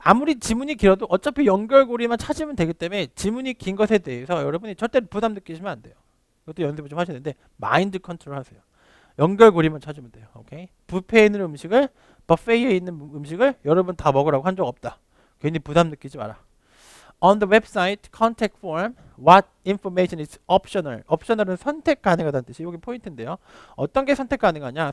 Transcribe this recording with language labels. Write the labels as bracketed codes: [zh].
[ko] 아무리 지문이 길어도 어차피 연결고리만 찾으면 되기 때문에 지문이 긴 것에 대해서 여러분이 절대 부담 느끼시면 안 돼요. 이것도 연습을 좀 하시는데 마인드 컨트롤 하세요. 연결고리만 찾으면 돼요. 오케이? 뷔페에 있는 음식을 버페이에 있는 음식을 여러분 다 먹으라고 한 적 없다. 괜히 부담 느끼지 마라. [en] On the website contact form, what information is optional? [ko] optional은 선택 가능하다는 뜻이 여기 포인트인데요. 어떤 게 선택 가능하냐?